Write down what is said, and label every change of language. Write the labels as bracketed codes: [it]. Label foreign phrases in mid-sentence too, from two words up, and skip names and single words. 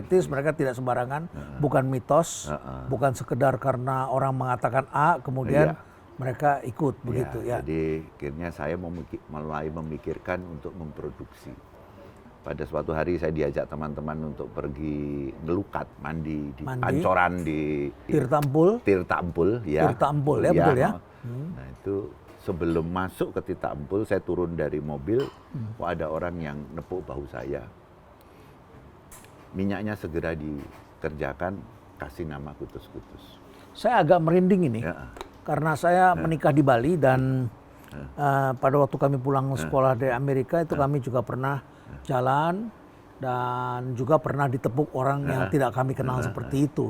[id] kritis, mereka tidak sembarangan, bukan mitos, bukan sekedar karena orang mengatakan A kemudian mereka ikut begitu ya. Jadi akhirnya saya mulai memikirkan untuk memproduksi. Pada suatu hari saya diajak teman-teman untuk pergi ngelukat, mandi di pancoran di Tirta Empul ya. Tirta Empul ya, betul ya. Nah itu sebelum masuk ke Tirta Empul saya turun dari mobil, ada orang yang nepuk bahu saya. Minyaknya segera dikerjakan, kasih nama Kutus-Kutus. Saya agak merinding ini karena saya menikah di Bali dan pada waktu kami pulang sekolah dari Amerika itu kami juga pernah jalan dan juga pernah ditepuk orang yang tidak kami kenal seperti itu.